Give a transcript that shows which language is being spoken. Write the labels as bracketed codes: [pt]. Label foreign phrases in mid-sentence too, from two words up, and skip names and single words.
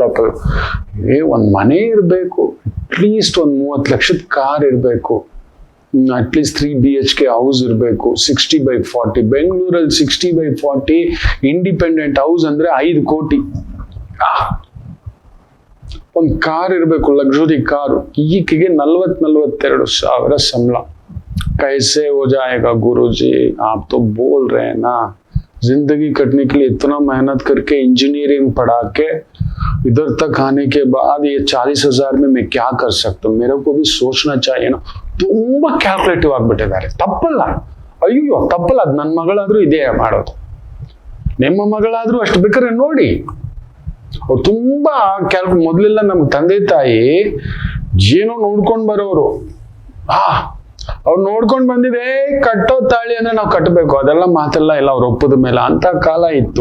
[kn] ಒಂದ್ ಮನೆ ಇರ್ಬೇಕು, ಅಟ್ಲೀಸ್ಟ್ ಒಂದು 30 ಲಕ್ಷದ ಕಾರ್ ಇರ್ಬೇಕು, ಅಟ್ಲೀಸ್ಟ್ 3 [en] BHK house [kn] ಇರಬೇಕು. 60/40 ಬೆಂಗಳೂರಲ್ಲಿ 60/40 [en] independent house [kn] ಅಂದ್ರೆ 5 ಕೋಟಿ. ಒಂದು ಕಾರ್ ಇರಬೇಕು, [en] luxury car. [kn] ಈಕೆಗೆ 42,000 ಸಂಬಳ. [hi] कैसे हो जाएगा गुरुजी, आप तो बोल रहे हैं ना, जिंदगी कटने के लिए इतना मेहनत करके इंजीनियरिंग पढ़ा के इधर तक आने के बाद ये 40,000 में मैं क्या कर सकता हूँ, मेरे को भी सोचना चाहिए ना. [kn] ತುಂಬಾ ಕ್ಯಾಲ್ಕುಲೇಟಿವ್ ಆಗ್ಬಿಟ್ಟಿದ್ದಾರೆ. ತಪ್ಪಲ್ಲ, ಅಯ್ಯೋ ತಪ್ಪಲ್ಲ. ಅದು ನನ್ನ ಮಗಳಾದ್ರೂ ಇದೇ ಮಾಡೋದು, ನಿಮ್ಮ ಮಗಳಾದ್ರೂ ಅಷ್ಟು ಬೇಕಾದ್ರೆ ನೋಡಿ. ಅವ್ರು ತುಂಬಾ ಮೊದಲೆಲ್ಲ ನಮ್ಮ ತಂದೆ ತಾಯಿ ಏನೋ ನೋಡ್ಕೊಂಡ್ ಬರೋರು. ಅವ್ರು ನೋಡ್ಕೊಂಡ್ ಬಂದಿದೆ, ಕಟ್ಟೋ ತಾಳಿ ಅಂದ್ರೆ ನಾವು ಕಟ್ಟಬೇಕು, ಅದೆಲ್ಲ ಮಾತೆಲ್ಲ ಇಲ್ಲ ಅವ್ರು ಒಪ್ಪದ ಮೇಲೆ, ಅಂತ ಕಾಲ ಇತ್ತು.